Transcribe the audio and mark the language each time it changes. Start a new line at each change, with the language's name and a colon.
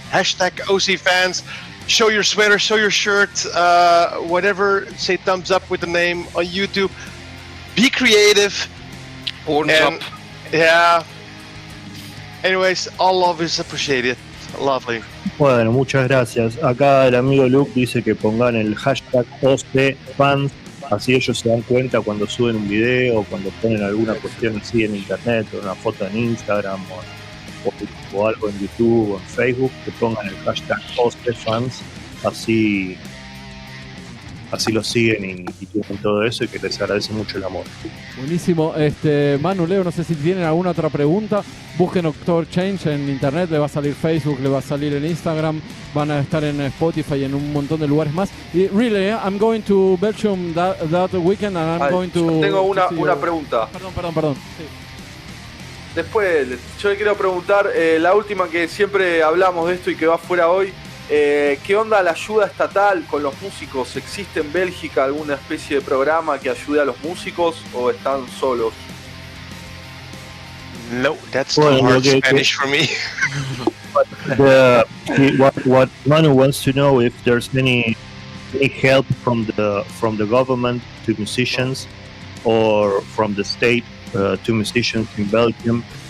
English: Hashtag OCFans. Show your sweater, show your shirt, whatever. Say thumbs up with the name on YouTube. Be creative. Horns up. Yeah. Anyways, all love is appreciated. Lovely.
Spanish: Bueno, muchas gracias. Acá el amigo Luke dice que pongan el hashtag OCFans, así ellos se dan cuenta cuando suben un video o cuando ponen alguna cuestión así en internet, o una foto en Instagram o algo en YouTube o en Facebook, que pongan el hashtag OCFans, así lo siguen y tienen todo eso y que les agradece mucho el amor. Buenísimo. Manu, Leo, no sé si tienen alguna otra pregunta. Busquen October Change en internet, le va a salir Facebook, le va a salir en Instagram, van a estar en Spotify y en un montón de lugares más.
English: Y really, I'm going to Belgium that weekend and I'm going to...
Spanish: Tengo una pregunta. Perdón. Sí. Después, yo le quiero preguntar, la última que siempre hablamos de esto y que va fuera hoy, ¿qué onda la ayuda estatal con los músicos? ¿Existe en Bélgica alguna especie de programa que ayude a los músicos o están solos?
English: No, that's too hard Spanish for me. What Manu wants to know if there's any help from the government to musicians or from the state to musicians in Belgium.